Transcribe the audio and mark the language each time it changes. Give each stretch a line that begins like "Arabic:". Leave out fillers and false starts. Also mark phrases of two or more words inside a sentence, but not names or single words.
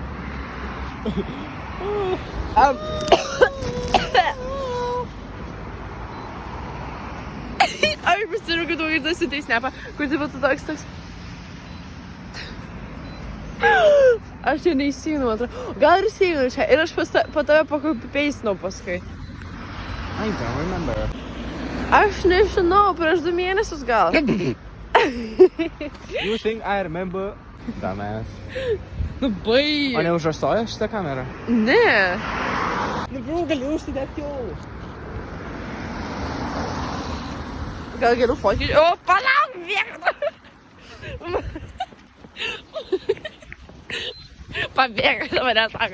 Lithuanian: Aš pasirinkau daug ir tas siuntei snapą, kur taip pat toks. Aš čia neįsijunau, man atrodo. Gal ir įsijunau čia. Ir aš po tave pakopipeisinau paskui.
English: I don't remember.
Lithuanian: Aš nežinau, prieš 2 mėnesius gal.
English: You think I remember? Dumbass.
Lithuanian: Nu, bai. O neužrasoja šitą kamerą? Ne. Nu, bro, gali užsidėti jau. Gal geriau fotkį. O, palauk, bėgna. Pabėga, dabar mane sako.